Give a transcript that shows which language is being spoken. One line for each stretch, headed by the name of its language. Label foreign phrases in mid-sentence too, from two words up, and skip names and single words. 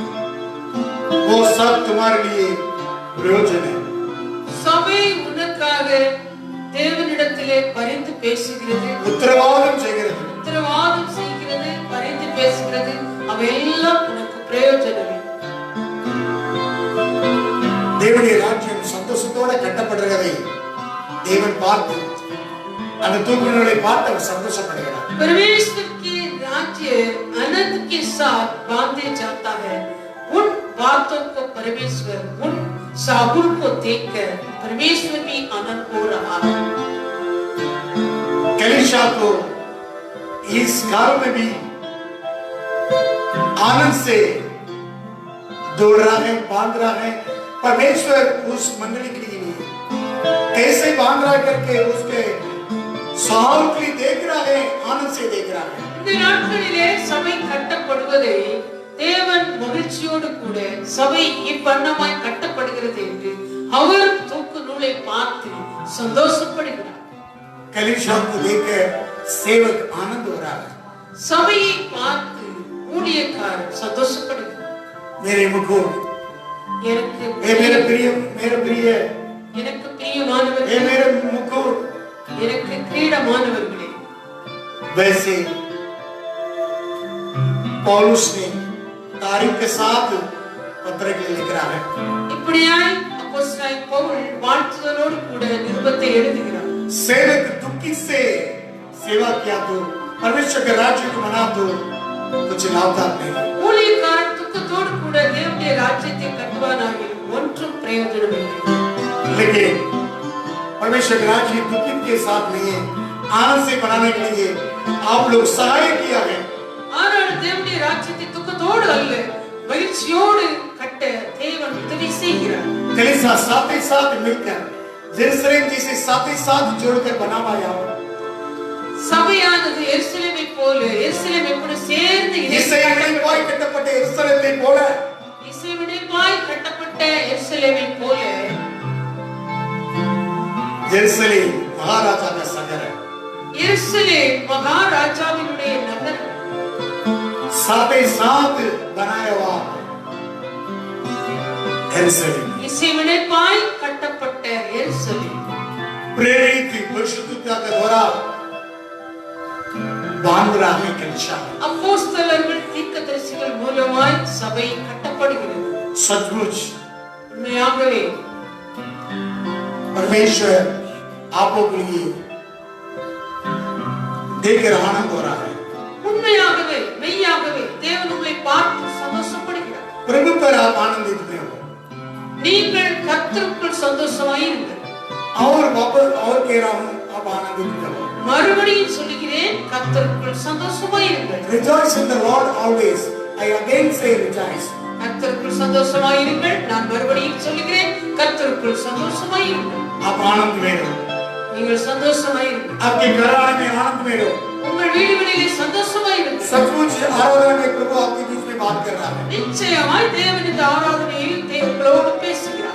Hindi: वो सब तुम्हारे लिए प्रयोजन है।
Tamil: சபை உனக்காக தேவனிடத்திலே பரிந்து பேசுகிறது, உத்தரவாதம் செய்கிறது, பரிந்து பேசுகிறது. அவையெல்லாம் உனக்கு பிரயோஜனமே. தேவனுடைய ராஜ்யம் சந்தோஷத்தோட கட்டப்படுகிறதை தேவன் பார்த்து அந்த தூக்குகளை பார்த்து அவர் சந்தோஷப்படுகிறார்.
Hindi: परमेश्वर की राज्य आनंद के साथ बांधे जाता है। उन बातों को परमेश्वर उन साबुल को देखकर परमेश्वर भी आनंद हो रहा है। कलीसिया को इस काल में भी आनंद से दौड़ रहा है, बांध रहा है। परमेश्वर उस मंडली के लिए कैसे बांध रहा है करके उसके सावली देख रहा है, आनंद से देख रहा है।
Tamil: இந்த நாட்களிலே சபை கட்டப்படுவதை தேவன் மகிழ்ச்சியோடு கூட சபை இப்பண்ணமாய் கட்டப்படுகிறது என்று அவர் தூக்கு நூலை பார்த்து சந்தோஷப்படுகிறார்.
Hindi: कलीसिया को देखकर सेवक आनंद हो रहा है।
Tamil: சபையை பார்த்து ஊழியக்காரர் சந்தோஷப்படுகிறார்.
Hindi: मेरे मुकुट,
Tamil: எனக்கு
Hindi: ये मेरे प्रिय
Tamil: எனக்கு பிரியமானவர்களே,
Hindi: ये मेरे मुकुट।
Tamil: எனக்கு கிரீடமானவர்களே.
Hindi: वैसे पौलुस ने तारीख के साथ पत्र के लिख रहा है।
Tamil: இப்படியாய் அப்போஸ்தலனாய் பவுல் வாழ்த்துதலோடு கூட நிருபத்தை எழுதுகிறார்.
Hindi: सेवक दुखी से सेवा किया तो परमेश्वर के राज्य को मना तो कुछ लाभदायक नहीं।
Tamil: ஊழியக்காரன் துக்கத்தோடு கூட தேவனுடைய ராஜ்யத்தை கட்டுவானாகில் ஒன்றும் பிரயோஜனமில்லை.
Hindi: लेकिन परमेश्वर के राज्य दुखी के साथ नहीं है, आनंद से बनाने के लिए आप लोग सहाय किया है।
Tamil: ஆனால் தேவனுடைய ராஜ்யத்தை துக்கத்தோடு அல்ல, மகிழ்ச்சியோடு கட்ட தேவன் உதவி செய்கிறார்.
Hindi: कलीसिया साथ ही साथ मिलकर जेरूसलेम जिसे साथ ही साथ जोड़कर बनाया है।
Tamil: சபையானது எருசலேமை போல, எருசலேமை கூட சேர்ந்து இசைவினைப்பாய் கட்டப்பட்ட எருசலேமை போல, இசைவினைப்பாய் கட்டப்பட்ட எருசலேமை போல
Hindi: जेरूसलेम महाराजा का शहर है।
Tamil: எருசலேம் மகாராஜாவினுடைய நகரம்.
Hindi: साथ ही साथ बनाया हुआ एरुसलेम,
Tamil: இசைவினைப்பாய் கட்டப்பட்ட எருசலேம்
Hindi: प्रेरित परिशुद्धता के द्वारा बांध रहा है कलीसिया।
Tamil: அப்போஸ்தலர்கள் தீர்க்கதரிசிகள் மூலமாய் சபை கட்டப்படுகிறது.
Hindi: सचमुच
Tamil: உண்மையாகவே
Hindi: परमेश्वर आपको के लिए देखकर आनंद हो रहा है।
Tamil: உண்மையாகவே மெய்யாகவே தேவன் உங்களை பார்த்து சந்தோஷப்படுகிறார்.
Hindi: प्रभु पर आप आनंदित हो।
Tamil: நீங்கள் கர்த்தருக்குள் சந்தோஷமாயிருங்கள்.
Hindi: और वापस और कह रहा हूं, आप आनंदित हो।
Tamil: மறுபடியும் சொல்லுகிறேன், கர்த்தருக்குள் சந்தோஷமாயிருங்கள்.
English: Rejoice in the Lord always. I again say rejoice.
Tamil: கர்த்தருக்குள் சந்தோஷமாயிருங்கள். நான் மறுபடியும் சொல்லுகிறேன், கர்த்தருக்குள் சந்தோஷமாயிருங்கள்.
Hindi: आप आनंद में रहो।
Tamil: நீங்கள் சந்தோஷமாயிருங்கள்.
Hindi: आपके घराने में आनंद में रहो।
Tamil: உங்கள் வீடுகளிலே சந்தோஷமாயிருங்கள்.
Hindi: सचमुच आराधना में प्रभु आपके बीच में बात कर रहा है।
Tamil: நிச்சயமாய் தேவன் இந்த ஆராதனையில் உங்களோடு பேசுகிறார்.